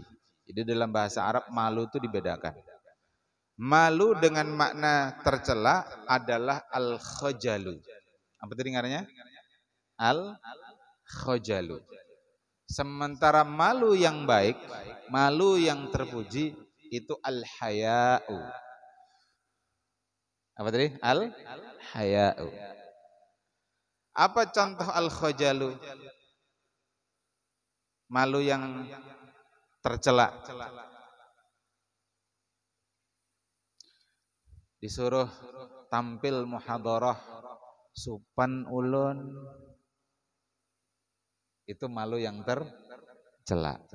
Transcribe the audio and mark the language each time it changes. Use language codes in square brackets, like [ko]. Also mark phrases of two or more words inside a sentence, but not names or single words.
[id] Jadi dalam bahasa Arab malu itu dibedakan. Malu dengan makna tercela adalah al-khojalu. Apa tadi dengarnya? Al-khojalu. Sementara malu yang baik, malu yang terpuji itu al-haya'u. Apa tadi? Al-haya'u. Apa contoh al-khojalu? Malu yang tercela. Disuruh tampil muhadarah [bjn] Supan ulun [id] itu malu yang tercela.